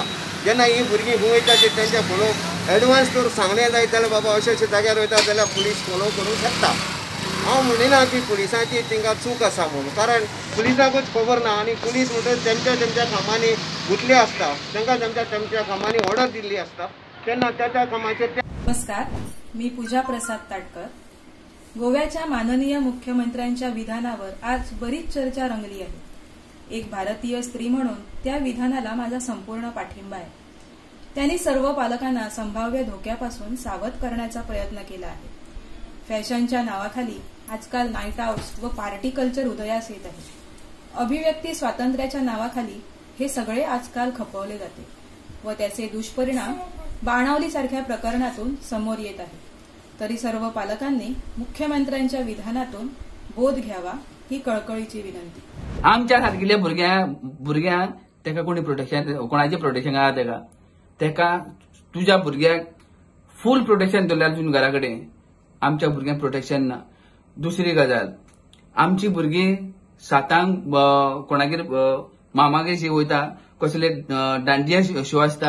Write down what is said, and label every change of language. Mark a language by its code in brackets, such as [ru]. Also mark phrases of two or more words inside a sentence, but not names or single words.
[kok] जेन्ना ही भुरगीं खंय वयता ते तेंचे फोलो एडवान्स तर सांगलें जायत जाल्यार बाबा अशे अशे जाग्यार वयता जाल्यार पुलीस फोलो करूंक शकता. हांव म्हणिना की पुलिसांची थिंगा चूक आसा म्हणून, कारण पुलिसाकूच खबर ना आनी पुलीस म्हणटच तेंच्या कामांनी गुंतले आसता, तांकां तेंच्या कामांनी ऑर्डर दिल्ली आसता तेन्ना त्या कामाचेर. [mr] नमस्कार, मी पूजा प्रसाद ताटकर. गोव्याच्या माननीय मुख्यमंत्र्यांच्या विधानावर आज बरीच चर्चा रंगली आहे. एक भारतीय स्त्री म्हणून त्या विधानाला माझा संपूर्ण पाठिंबा आहे. त्यांनी सर्व पालकांना संभाव्य धोक्यापासून सावध करण्याचा प्रयत्न केला आहे. फॅशनच्या नावाखाली आजकाल [en] night outs [mr] व [en] party culture [mr] उदयास येत आहे. अभिव्यक्ती स्वातंत्र्याच्या नावाखाली हे सगळे आजकाल खपवले जाते व त्याचे दुष्परिणाम बाणावलीसारख्या प्रकरणातून समोर येत आहे. तरी सर्व पालकांनी मुख्यमंत्र्यांच्या विधानातून बोध घ्यावा ही कळकळीची विनंती. [kok] आमच्या सारकिल्ल्या भुरग्यांक तेका कोणी प्रोटेक्शन, कोणाचें प्रोटेक्शन आहा तेका तुज्या भुरग्याक [en] full protection [kok] दवरल्यार तुज्या घरा कडेन, आमच्या भुरग्यांक प्रोटेक्शन ना. दुसरी गजाल, आमची भुरगीं 7 कोणागेर मामागेर वयता, कसले दांडिया शो आसता.